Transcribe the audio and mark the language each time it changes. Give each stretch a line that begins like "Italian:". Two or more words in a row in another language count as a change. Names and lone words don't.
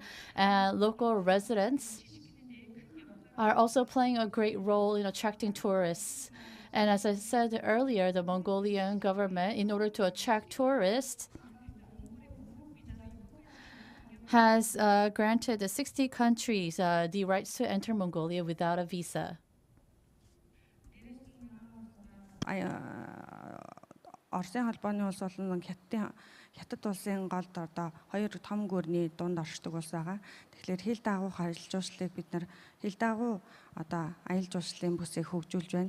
English: And local residents are also playing a great role in attracting tourists. And as I said earlier, the Mongolian government, in order to attract tourists, has granted 60 countries the rights to enter Mongolia without a visa.
Mongolian: Оросын холбооны улс болон Хятад улсын голд одоо хоёр том гүрний дунд оршдог улс байгаа. Тэгэхээр хил дагуух аялал жуулчлалыг бид нар хил дагуу одоо аялал жуулчлалын бүсийг хөгжүүлж байна.